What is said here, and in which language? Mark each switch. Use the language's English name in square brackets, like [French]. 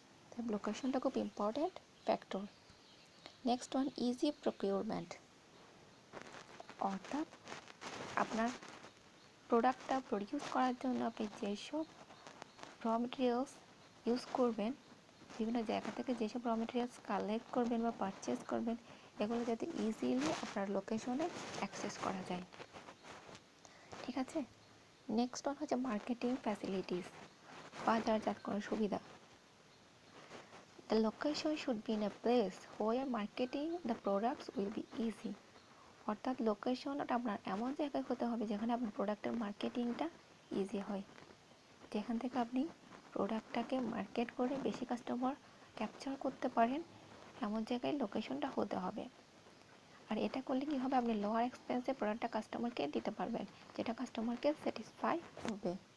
[Bangla] তাই লোকেশনটা খুব important factor. Next one, easy procurement, অর্থাৎ আপনার প্রোডাক্টটা প্রডিউস করার জন্য আপনি যেসব র মেটেরিয়ালস ইউজ করবেন, বিভিন্ন জায়গা থেকে যেসব র মেটেরিয়ালস কালেক্ট করবেন বা পারচেস করবেন, এগুলো যাতে ইজিলি আপনার লোকেশনে অ্যাক্সেস করা যায়। ঠিক আছে। নেক্সট ওয়ান হচ্ছে মার্কেটিং ফ্যাসিলিটিস, বাজারজাত করার সুবিধা। [English] The location should be in a place where marketing the products will be easy. [Bangla] অর্থাৎ লোকেশনটা আপনার এমন জায়গায় হতে হবে যেখানে আপনার প্রোডাক্টের মার্কেটিংটা ইজি হয়, যেখান থেকে আপনি প্রোডাক্টটাকে মার্কেট করে বেশি কাস্টমার ক্যাপচার করতে পারেন, এমন জায়গায় লোকেশনটা হতে হবে। আর এটা করলে কী হবে, আপনি লোয়ার এক্সপেন্সে প্রোডাক্টটা কাস্টমারকে দিতে পারবেন, যেটা কাস্টমারকে স্যাটিসফাই করবে।